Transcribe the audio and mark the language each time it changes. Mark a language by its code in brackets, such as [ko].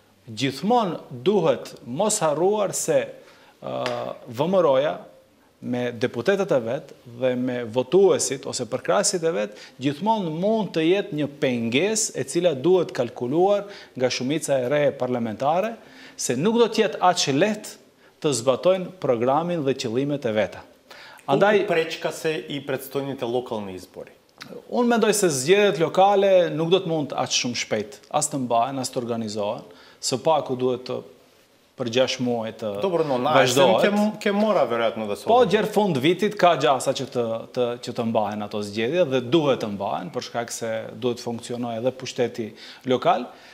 [sq] gjithmonë duhet mos harruar se VMRO-ja me deputetët e vetë dhe me votuesit ose përkrasit e vetë, gjithmonë mund të jetë një pengesë e cila duhet kalkuluar nga shumica e re parlamentare, se nuk do të jetë aq lehtë të zbatojnë programin dhe qëllimet e veta. [mk] Колку пречка се и предстојните локални избори? [sq] Unë mendoj se zgjedhjet lokale nuk do të mund aq shumë shpejt, as të mbahen, as të organizohen, së paku duhet të për 6 muaj të vazhdohet. [mk] Ke mora verjetno da se [sq] po gjerë fund vitit ka gjasa që të mbahen ato zgjedhje dhe duhet të mbahen, për shkak se duhet funksionoj edhe pushteti lokal.